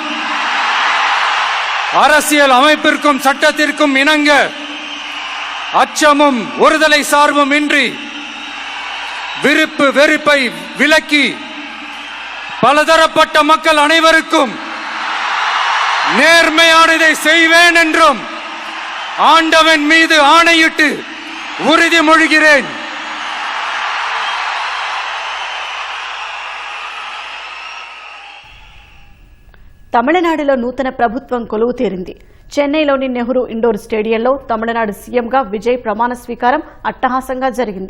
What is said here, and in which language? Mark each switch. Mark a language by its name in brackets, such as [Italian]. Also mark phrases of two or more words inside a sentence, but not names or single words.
[Tamil] அரசியல் அமைப்பிற்கும் சட்டத்திற்கும் இணங்க அச்சமும் ஒருதலை சார்பும் இன்றி விருப்பு வெறுப்பை விலக்கி பலதரப்பட்ட மக்கள் அனைவருக்கும் நேர்மையானதை செய்வேன் என்றும் ஆண்டவன் மீது ஆணையிட்டு உறுதிமொழிகிறேன். [Telugu] తమిళనాడులో నూతన ప్రభుత్వం కొలువు తీరింది. చెన్నైలోని నెహ్రూ ఇండోర్ స్టేడియంలో తమిళనాడు సీఎంగా విజయ్ ప్రమాణ స్వీకారం అట్టహాసంగా జరిగింది.